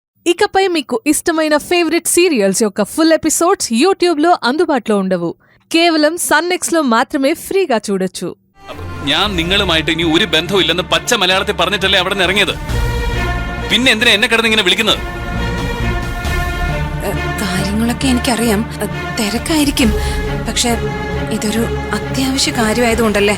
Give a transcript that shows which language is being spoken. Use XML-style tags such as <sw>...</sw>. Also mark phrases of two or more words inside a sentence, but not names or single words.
<te>ఇకపై మీకు ఇష్టమైన</te> <en>favourite serials</en> <te>యొక్క</te> <en>full episodes</en> <te>యూట్యూబ్లో అందుబాటులో ఉండవు. కేవలం సన్నెక్స్లో మాత్రమే ఫ్రీగా చూడొచ్చు.</te> <ml>ഞാൻ നിങ്ങളുമായിട്ട് ഇനി ഒരു ബന്ധവും ഇല്ലെന്ന് പച്ച മലയാളത്തിൽ പറഞ്ഞിട്ടല്ലേ അവിടെ നിന്ന് ഇറങ്ങിയത്. പിന്നെ എന്തിനാ എന്നെ കിടന്ന് ഇങ്ങനെ വിളിക്കുന്നത്? കാര്യങ്ങളൊക്കെ എനിക്കറിയാം, തിരക്കായിരിക്കും. പക്ഷെ ഇതൊരു അത്യാവശ്യ കാര്യമായതുകൊണ്ടല്ലേ.</ml>